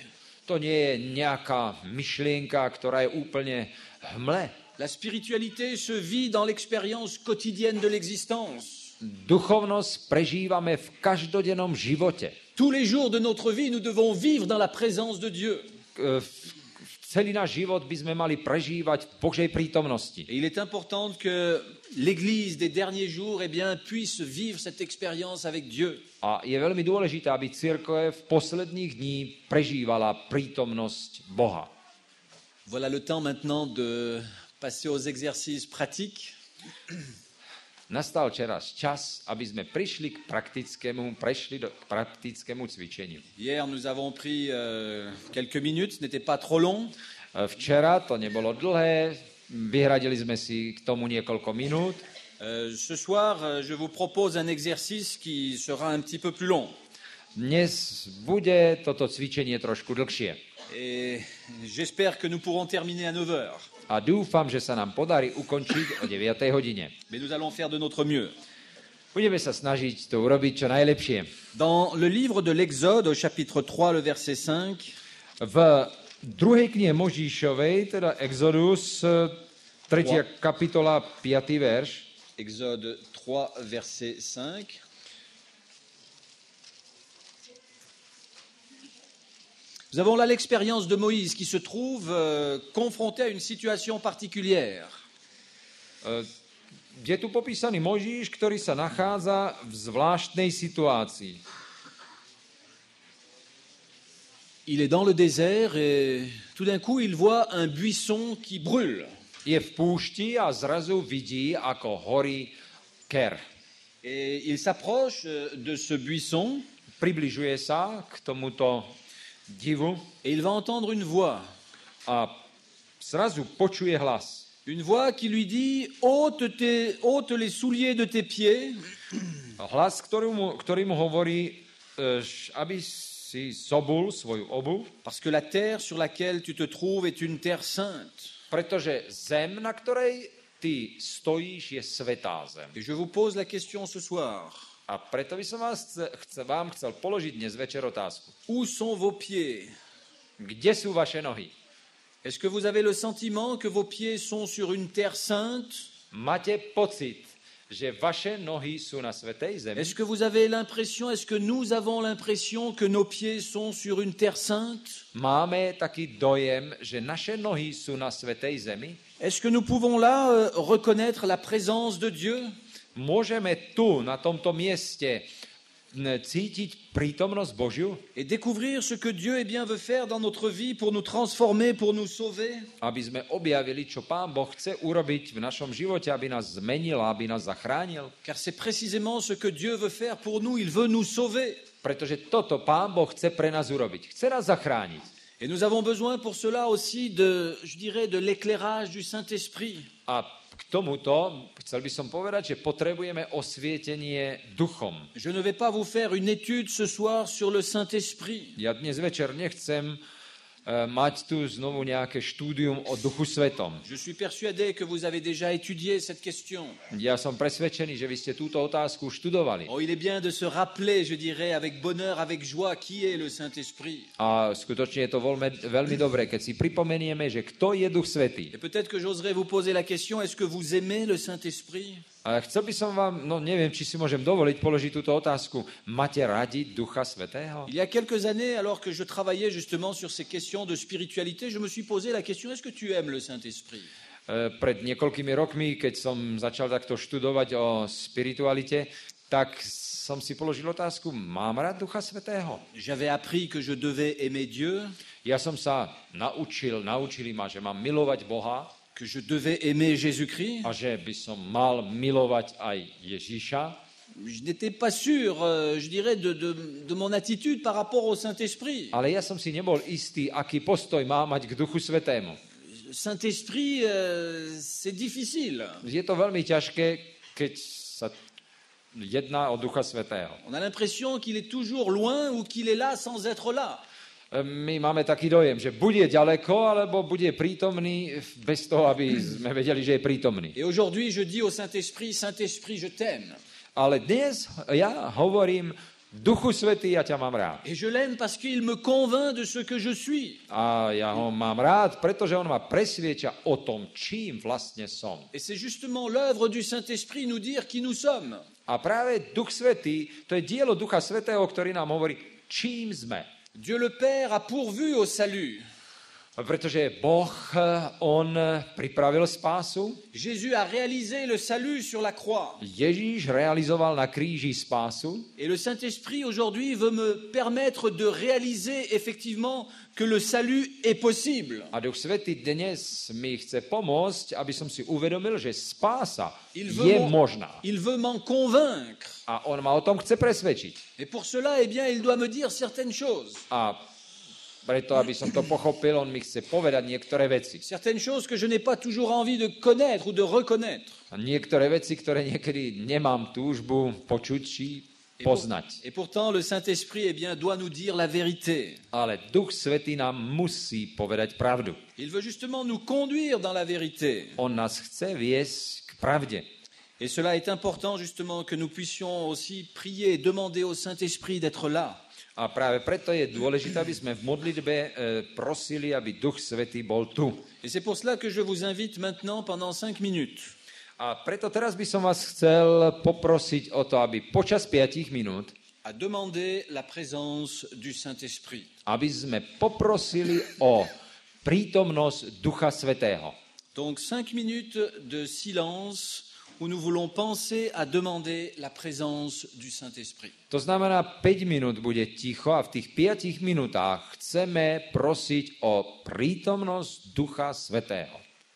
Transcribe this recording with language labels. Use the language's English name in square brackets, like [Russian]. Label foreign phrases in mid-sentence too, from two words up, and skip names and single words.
[Slovak] To nie je nejaká myšlienka, ktorá je úplne hmle. [French] La spiritualité se vit dans l'expérience quotidienne de l'existence. [Slovak] Duchovnosť prežívame v každodennom živote. [French] Tous les jours de notre vie, nous devons vivre dans la présence de Dieu. [Slovak] Celý náš život by sme mali prežívať v Božej prítomnosti. [French] Et il est important que l'Église des derniers jours puisse vivre cette expérience avec Dieu. [Slovak] A je veľmi dôležité, aby cirkev v posledných dní prežívala prítomnosť Boha. [French] Voilà le temps maintenant de passer aux exercices pratiques. [Slovak] Nastal čas, aby sme prešli k praktickému cvičeniu. [French] Hier, nous avons pris quelques minutes, ce n'était pas trop long. [Slovak] Včera to nebolo dlhé, vyhradili sme si k tomu niekoľko minút. [French] Ce soir, je vous propose un exercice qui sera un petit peu plus long. [Slovak] dnes bude toto cvičenie trošku dlhšie. [French] Et j'espère que nous pourrons terminer à 9 heures. [Slovak] A dúfam, že sa nám podarí ukončiť o 9. hodine. [French] Mais nous allons faire de notre mieux. [Slovak] Budeme sa snažiť to urobiť čo najlepšie. [French] Dans le livre de l'Exode, au chapitre 3, le verset 5, [Slovak] V druhej knihe Možišovej, teda Exodus, 3. kapitola, 5. verš, [French] Exode 3, verset 5. Nous avons là l'expérience de Moïse qui se trouve confronté à une situation particulière. [Slovak] Je tu popísaný Mojžiš, ktorý sa nachádza v zvláštnej situácii. [French] Il est dans le désert et tout d'un coup il voit un buisson qui brûle. [Slovak] Je v púšti a zrazu vidí, ako horí ker. [French] Et il s'approche de ce buisson [Slovak] Približuje sa k tomuto divu [French] et il va entendre une voix. [Slovak] a zrazu počuje hlas. [French] Une voix qui lui dit ôte les souliers de tes pieds, [Slovak] Hlas, ktorý mu hovorí, aby si zobul svoju obuv, [French] parce que la terre sur laquelle tu te trouves est une terre sainte. [Slovak] pretože zem, na ktorej ty stojíš, je svätá zem. [French] Et je vous pose la question ce soir. [Slovak] A preto by som vám chcel položiť dnes večer otázku. [French] Où sont vos pieds? [Slovak] Kde sú vaše nohy? [French] Est-ce que vous avez le sentiment que vos pieds sont sur une terre sainte? [Slovak] Máte pocit, že vaše nohy sú na svätej zemi? [French] Est-ce que vous avez l'impression, est-ce que nous avons l'impression que nos pieds sont sur une terre sainte? [Slovak] Máme taký dojem, že naše nohy sú na svätej zemi? [French] Est-ce que nous pouvons là reconnaître la présence de Dieu? [Slovak] Môžeme tu, na tomto mieste, cítiť prítomnosť Božiu? [French] Et découvrir ce que Dieu veut faire dans notre vie pour nous transformer, pour nous sauver? [Slovak] Aby sme objavili, čo Pán Boh chce urobiť v našom živote, aby nás zmenil, aby nás zachránil. [French] Car c'est précisément ce que Dieu veut faire pour nous, il veut nous sauver. [Slovak] Pretože toto Pán Boh chce pre nás urobiť. Chce nás zachrániť. [French] Et nous avons besoin pour cela aussi de l'éclairage du Saint-Esprit. [Slovak] A k tomuto chcel by som povedať, že potrebujeme osvietenie duchom. [French] Je ne vais pas vous faire une étude ce soir sur le Saint-Esprit. [Slovak] Ja dnes večer nechcem mať tu znovu nejaké štúdium o Duchu Svetom. [French] Je suis persuadé que vous avez déjà étudié cette question. [Slovak] Ja som presvedčený, že vy ste túto otázku študovali. [French] Oh, il est bien de se rappeler, je dirais, avec bonheur, avec joie, qui est le Saint-Esprit. [Slovak] A skutočne je to veľmi dobré, keď si pripomenieme, že kto je Duch Svätý. [French] Et peut-être que j'oserais vous poser la question, est-ce que vous aimez le Saint-Esprit? [Slovak] A chcel by som vám, neviem, či si môžem dovoliť položiť túto otázku. Máte radi Ducha Svätého? [French] Il y a quelques années, alors que je travaillais justement sur ces questions de spiritualité, je me suis posé la question, est-ce que tu aimes le Saint-Esprit? [Slovak] Pred niekoľkými rokmi, keď som začal takto študovať o spiritualite, tak som si položil otázku, mám rád Ducha Svätého? [French] J'avais appris que je devais aimer Dieu, [Slovak] Ja som sa naučili ma, že mám milovať Boha [French] que je devais aimer Jésus-Christ. [Slovak] a že by som mal milovať aj Ježíša. [French] Je n'étais pas sûr, je dirais, de mon attitude par rapport au Saint-Esprit. [Slovak] Ale ja som si nebol istý, aký postoj má mať k Duchu Svätému. [French] Saint-Esprit, c'est difficile. [Slovak] Je to veľmi ťažké, keď sa jedná o Ducha Svätého. [French] On a l'impression qu'il est toujours loin ou qu'il est là sans être là. [Slovak] My máme taký dojem, že bude ďaleko, alebo bude prítomný bez toho, aby sme vedeli, že je prítomný. [French] Et aujourd'hui, je dis au Saint-Esprit, Saint-Esprit, je t'aime. [Slovak] Ale dnes ja hovorím, Duchu Svätý, ja ťa mám rád. [French] Et je l'aime parce qu'il me convainc de ce que je suis. [Slovak] A ja ho mám rád, pretože on ma presvieča o tom, čím vlastne som. [French] Et c'est justement l'œuvre du Saint-Esprit nous dire qui nous sommes. [Slovak] A práve Duch Svätý, to je dielo Ducha Svätého, ktorý nám hovorí, čím sme. [French] Dieu le Père a pourvu au salut. [Slovak] Pretože Boh, on pripravil spásu. [French] Jésus a réalisé le salut sur la croix. [Slovak] Ježíš realizoval na kríži spásu. [French] Et le Saint-Esprit aujourd'hui veut me permettre de réaliser effectivement que le salut est possible. [Slovak] A Duch Svätý dnes mi chce pomôcť, aby som si uvedomil, že spása je možná. [French] Il veut m'en convaincre. [Slovak] A on ma o tom chce presvedčiť. [French] Et pour cela, il doit me dire certaines choses. [Slovak] A preto, aby som to pochopil, on mi chce povedať niektoré veci. [French] Certaines choses que je n'ai pas toujours envie de connaître ou de reconnaître. [Slovak] A niektoré veci, ktoré niekedy nemám túžbu počuť či poznať. [French] Et pourtant, le Saint-Esprit doit nous dire la vérité. [Slovak] Ale Duch Svätý nám musí povedať pravdu. [French] Il veut justement nous conduire dans la vérité. [Slovak] On nás chce viesť k pravde. [French] Et cela est important justement que nous puissions aussi prier et demander au Saint-Esprit d'être là. [Slovak] A práve preto je dôležité, aby sme v modlitbe prosili, aby Duch Svätý bol tu. [French] Et c'est pour cela que je vous invite maintenant pendant 5 minutes [Slovak] A preto teraz by som vás chcel poprosiť o to, aby počas 5 minút, [French] à demander la présence du Saint-Esprit. [Slovak] aby sme poprosili o prítomnosť Ducha Svätého. [French] Donc 5 minutes de silence où nous voulons penser à demander la présence du Saint-Esprit. [Slovak] To znamená, 5 minút bude ticho a v tých 5 minútach chceme prosiť o prítomnosť Ducha Svätého.